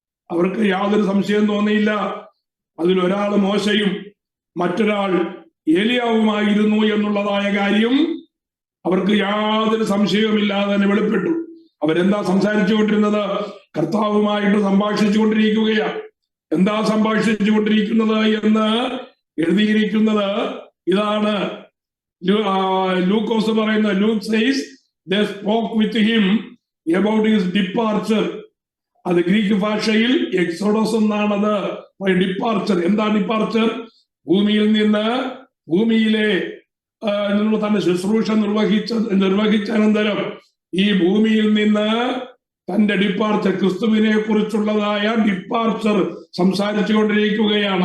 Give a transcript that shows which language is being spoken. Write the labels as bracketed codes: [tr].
[ml] അവർക്ക് യാതൊരു സംശയം തോന്നിയില്ല. അതിലൊരാൾ മോശയും മറ്റൊരാൾ ഏലിയാവുമായിരുന്നു എന്നുള്ളതായ കാര്യം അവർക്ക് യാതൊരു സംശയവുമില്ലാതെ തന്നെ വെളിപ്പെട്ടു. അവരെന്താ സംസാരിച്ചു കൊണ്ടിരുന്നത്? കർത്താവുമായിട്ട് സംഭാഷിച്ചു കൊണ്ടിരിക്കുകയാണ്. എന്താ സംഭാഷിച്ചു കൊണ്ടിരിക്കുന്നത് എന്ന് എഴുതിയിരിക്കുന്നത് ഇതാണ്. ലൂക്കോസ് പറയുന്നത്, [en] Luke says they spoke with him about his departure. [ml] അത് ഗ്രീക്ക് ഭാഷയിൽ എക്സോഡസ് എന്നാണത്. ഡിപ്പാർച്ചർ. എന്താ ഡിപ്പാർച്ചർ? ഭൂമിയിൽ നിന്ന് ഭൂമിയിലെ തന്റെ ശുശ്രൂഷ നിർവഹിച്ച അനന്തരം ഈ ഭൂമിയിൽ നിന്ന് തന്റെ ഡിപ്പാർച്ചർ, ക്രിസ്തുവിനെ കുറിച്ചുള്ളതായ ഡിപ്പാർച്ചർ സംസാരിച്ചു കൊണ്ടിരിക്കുകയാണ്.